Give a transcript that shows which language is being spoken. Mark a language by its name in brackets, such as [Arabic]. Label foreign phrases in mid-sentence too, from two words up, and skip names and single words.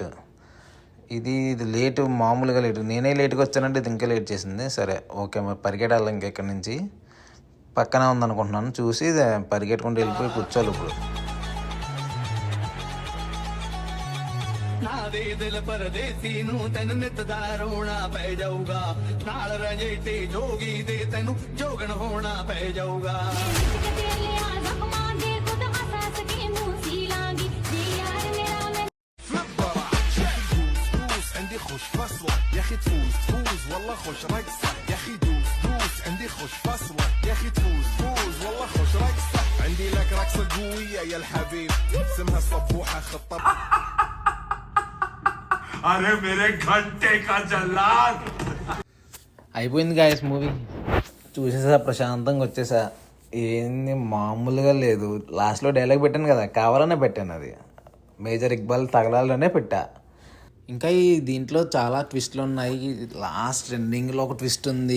[Telugu] ఇది లేటు, మామూలుగా లేటు. నేనే లేట్గా వచ్చానంటే ఇది ఇంకా లేట్ చేసింది. సరే ఓకే, మరి పరిగెట్టాలి. ఇంకా ఇక్కడి నుంచి పక్కనే ఉందనుకుంటున్నాను. చూసి పరిగెట్టుకుంటూ వెళ్ళిపోయి కూర్చోవాలి ఇప్పుడు. [Punjabi] ਦੇ ਦਿਲ ਪਰਦੇਸੀ ਨੂੰ ਤੈਨੂੰ ਨਿਤ ਦਾ ਰੋਣਾ ਪੈ ਜਾਊਗਾ ਨਾਲ ਰਜੇਟੇ ਜੋਗੀ ਦੇ ਤੈਨੂੰ ਜੋਗਣ ਹੋਣਾ ਪੈ ਜਾਊਗਾ [Arabic] عندي خوش فصلة يا اخي تفوز تفوز والله خوش رقصة يا اخي دوس دوس عندي خوش فصلة يا اخي تفوز تفوز والله خوش رقصة عندي لك رقصة قوية يا الحبيب اسمها الصبوحة خطة [Hindi] अरे मेरे घंटे का जल्लाद [Telugu] అయిపోయింది [English] guys movie [Telugu] చూసేసా ప్రశాంతంగా వచ్చేసా. ఏంది మామూలుగా లేదు. [English] last dialogue [Telugu] పెట్టాను కదా, కావాలనే పెట్టాను. అది మేజర్ ఇక్బాల్ తగలాలనే పెట్టా. ఇంకా ఈ దీంట్లో చాలా ట్విస్ట్లు ఉన్నాయి. [English] last ending [Telugu] ఒక ట్విస్ట్ ఉంది.